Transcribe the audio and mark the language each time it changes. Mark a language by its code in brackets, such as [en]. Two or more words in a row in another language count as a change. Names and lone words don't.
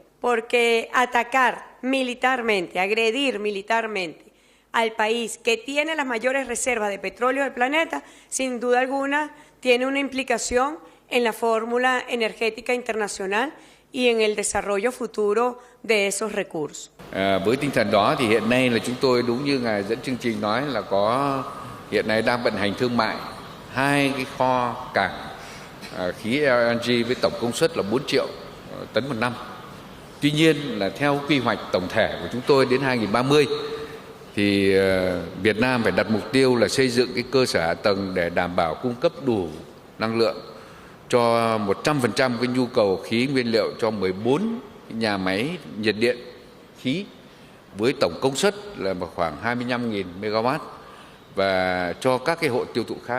[es] Porque atacar militarmente, agredir militarmente al país que tiene las mayores reservas de petróleo del planeta, sin duda alguna tiene una implicación en la fórmula energética internacional y en el desarrollo futuro de esos recursos. [vi] Với tinh thần đó thì hiện nay là chúng tôi, đúng như ngài dẫn chương trình nói, là có hiện nay đang vận hành thương mại 2 cái kho cảng khí LNG với tổng công suất là 4 triệu tấn một năm. Tuy nhiên là theo quy hoạch tổng thể của chúng tôi đến 2030 thì Việt Nam phải đặt mục tiêu là xây dựng cái cơ sở hạ tầng để đảm bảo cung cấp đủ năng lượng cho 100% cái nhu cầu khí nguyên liệu cho 14 nhà máy nhiệt điện khí với tổng công suất là khoảng 25.000 MW và cho các cái hộ tiêu thụ khác.